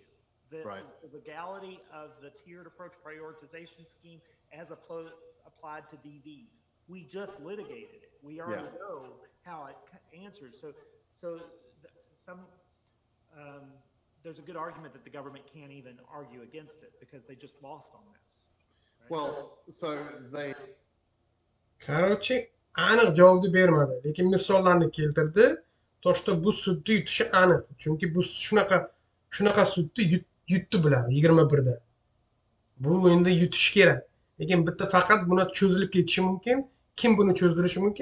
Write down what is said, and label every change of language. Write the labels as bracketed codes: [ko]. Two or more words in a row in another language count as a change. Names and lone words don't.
[en] The legality of the tiered approach prioritization scheme as applied to DVs. We just litigated it. We already know how it answers. So there's a good argument that the government can't even argue against it because they just lost on this. Right? Well, so they [uz] Короче, aniq javobni bermadi, lekin misollarni keltirdi. Toshda bu sudni yutishi aniq. Chunki bu shunaqa sudni yutdi bular 21da. Bu endi yutish kerak. Lekin bitta faqat buni cho'zilib ketishi mumkin. Kim buni cho'zdirishi mumkin?